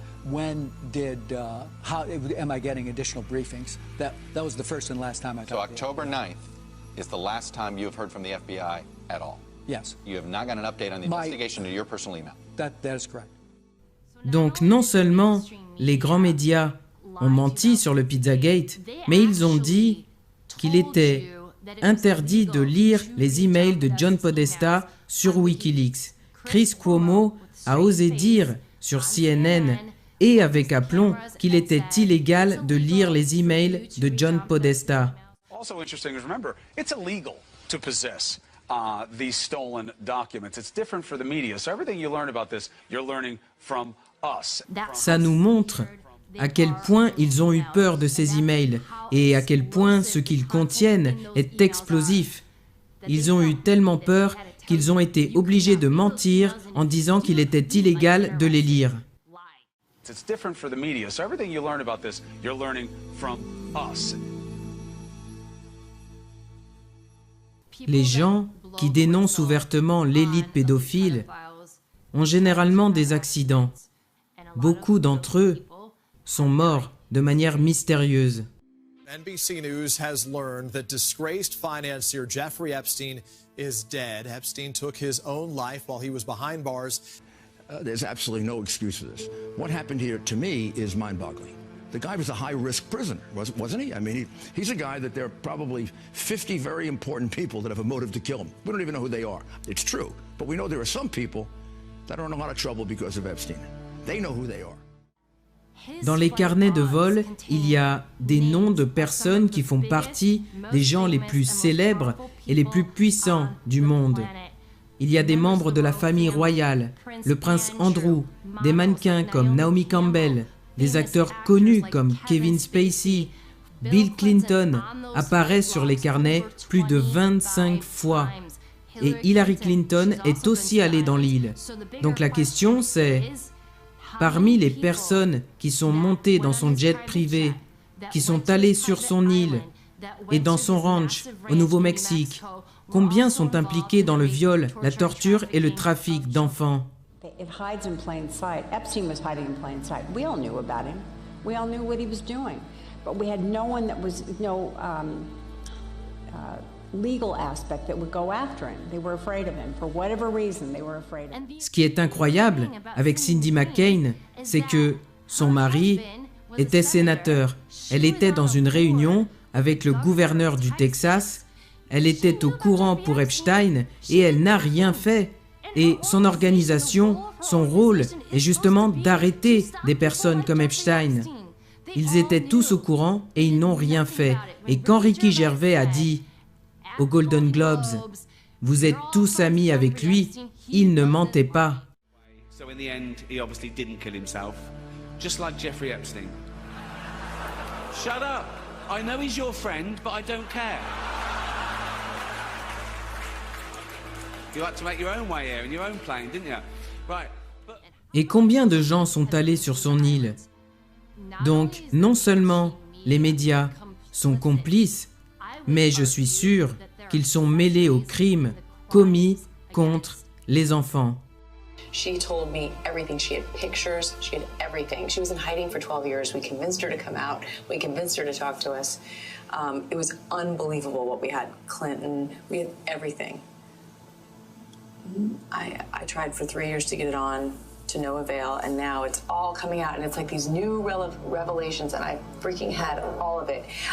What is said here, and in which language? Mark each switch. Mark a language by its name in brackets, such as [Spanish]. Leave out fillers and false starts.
[English] When did, how am I getting additional briefings? That was the first and last time I talked to you. So October 9th is the last time you have heard from the FBI at all? Yes. You have not got an update on the investigation to your personal email? That is correct. [French] Donc non seulement les grands médias ont menti sur le Pizzagate, mais ils ont dit qu'il était interdit de lire les emails de John Podesta sur Wikileaks. Chris Cuomo a osé dire sur CNN et avec aplomb qu'il était illégal de lire les emails de John Podesta. [English] Also interesting is remember, it's illegal to possess these stolen documents. It's different for the media. So everything you learn about this, you're learning from us. [French] Ça nous montre à quel point ils ont eu peur de ces emails et à quel point ce qu'ils contiennent est explosif. Ils ont eu tellement peur qu'ils ont été obligés de mentir en disant qu'il était illégal de les lire. [English] It's different for the media. So everything you learn about this, you're learning from us. [French] Les gens qui dénoncent ouvertement l'élite pédophile ont généralement des accidents. Beaucoup d'entre eux sont morts de manière mystérieuse. [English] NBC News has learned that disgraced financier Jeffrey Epstein is dead. Epstein took his own life while he was behind bars. There's absolutely no excuse for this. What happened here, to me, is mind-boggling. The guy was a high-risk prisoner, wasn't he? I mean, he's a guy that there are probably 50 very important people that have a motive to kill him. We don't even know who they are. It's true. But we know there are some people that are in a lot of trouble because of Epstein. They know who they are. [French] Dans les carnets de vol, il y a des noms de personnes qui font partie des gens les plus célèbres et les plus puissants du monde. Il y a des membres de la famille royale, le prince Andrew, des mannequins comme Naomi Campbell, des acteurs connus comme Kevin Spacey. Bill Clinton apparaît sur les carnets plus de 25 fois. Et Hillary Clinton est aussi allée dans l'île. Donc la question c'est, parmi les personnes qui sont montées dans son jet privé, qui sont allées sur son île et dans son ranch au Nouveau-Mexique, combien sont impliqués dans le viol, la torture et le trafic d'enfants? [English] It hides in plain sight. Epstein was hiding in plain sight. We all knew about him. We all knew what he was doing. But we had no one that was, legal aspect that would go after him. They were afraid of him. For whatever reason, they were afraid of him. [French] Ce qui est incroyable avec Cindy McCain, c'est que son mari était sénateur. Elle était dans une réunion avec le gouverneur du Texas. Elle était au courant pour Epstein et elle n'a rien fait. Et son organisation, son rôle est justement d'arrêter des personnes comme Epstein. Ils étaient tous au courant et ils n'ont rien fait. Et quand Ricky Gervais a dit aux Golden Globes, vous êtes tous amis avec lui, il ne mentait pas. [English] So in the end, he obviously didn't kill himself, just like Jeffrey Epstein. Shut up! I know he's your friend, but I don't care. You had to make your own way here in your own plane, didn't you? Right. [French] Et combien de gens sont allés sur son île? Donc, non seulement les médias sont complices, mais je suis sûr qu'ils sont mêlés aux crimes commis contre les enfants. [English] She told me everything. She had pictures, she had everything. She was in hiding for 12 years. We convinced her to come out. We convinced her to talk to us. It was unbelievable what we had. Clinton, we had everything. I tried for 3 years to get it on, to no avail, and now it's all coming out, and it's like these new revelations, and I freaking had all of it.